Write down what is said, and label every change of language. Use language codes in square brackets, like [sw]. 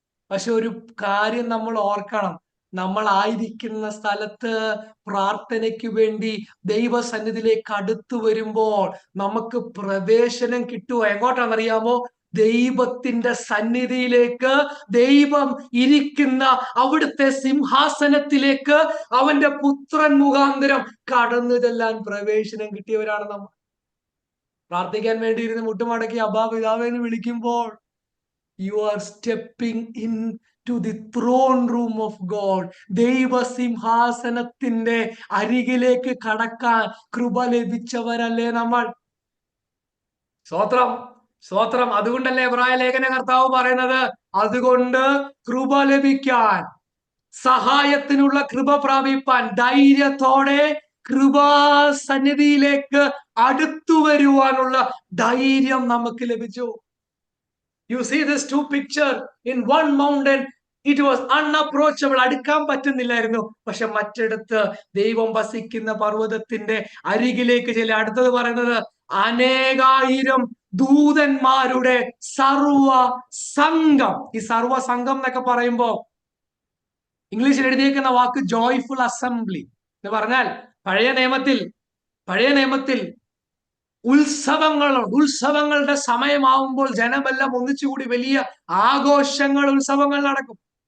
[ml] പക്ഷെ ഒരു കാര്യം നമ്മൾ ഓർക്കണം, നമ്മൾ ആയിരിക്കുന്ന സ്ഥലത്ത് പ്രാർത്ഥനയ്ക്ക് വേണ്ടി ദൈവസന്നിധിയിലേക്ക് അടുത്തു വരുമ്പോൾ നമുക്ക് പ്രവേശനം കിട്ടുക എങ്ങോട്ടാണെന്നറിയാമോ? ദൈവത്തിന്റെ സന്നിധിയിലേക്ക്, ദൈവം ഇരിക്കുന്ന അവിടുത്തെ സിംഹാസനത്തിലേക്ക് അവന്റെ പുത്രൻ മുഖാന്തരം കടന്നു ചെല്ലാൻ പ്രവേശനം കിട്ടിയവരാണ് നമ്മൾ. പ്രാർത്ഥിക്കാൻ വേണ്ടി ഇരുന്ന് മുട്ടുമടക്കി അബ്ബാ പിതാവേ എന്ന് വിളിക്കുമ്പോൾ [en] you are stepping in to the throne room of God. [ml] ദൈവ സിംഹാസനത്തിന്റെ അരികിലേക്ക് കടക്കാൻ കൃപ ലഭിച്ചവരല്ലേ നമ്മൾ? സ്തോത്രം, സ്തോത്രം. അതുകൊണ്ടല്ലേ എബ്രായ ലേഖന കർത്താവ് പറയുന്നത്, അതുകൊണ്ട് കൃപ ലഭിക്കാൻ, സഹായത്തിനുള്ള കൃപ പ്രാപിപ്പാൻ ധൈര്യത്തോടെ കൃപാസന്നിധിയിലേക്ക് അടുത്തു വരുവാനുള്ള ധൈര്യം നമുക്ക് ലഭിച്ചു. [en] You see this two picture in one mountain. It was unapproachable. [ml] അടുക്കാൻ പറ്റുന്നില്ലായിരുന്നു. പക്ഷെ മറ്റിടത്ത് ദൈവം വസിക്കുന്ന പർവ്വതത്തിന്റെ അരികിലേക്ക് ചെല്ലുക. അടുത്തത് പറയുന്നത് അനേകായിരം ദൂതന്മാരുടെ സർവ സംഘം. ഈ സർവ സംഘം എന്നൊക്കെ പറയുമ്പോ ഇംഗ്ലീഷിൽ എഴുതിയേക്കുന്ന വാക്ക് ജോയ്ഫുൾ അസംബ്ലി എന്ന് പറഞ്ഞാൽ, പഴയ നിയമത്തിൽ ഉത്സവങ്ങളുടെ സമയമാവുമ്പോൾ ജനമെല്ലാം ഒന്നിച്ചുകൂടി വലിയ ആഘോഷങ്ങൾ, ഉത്സവങ്ങൾ നടക്കും.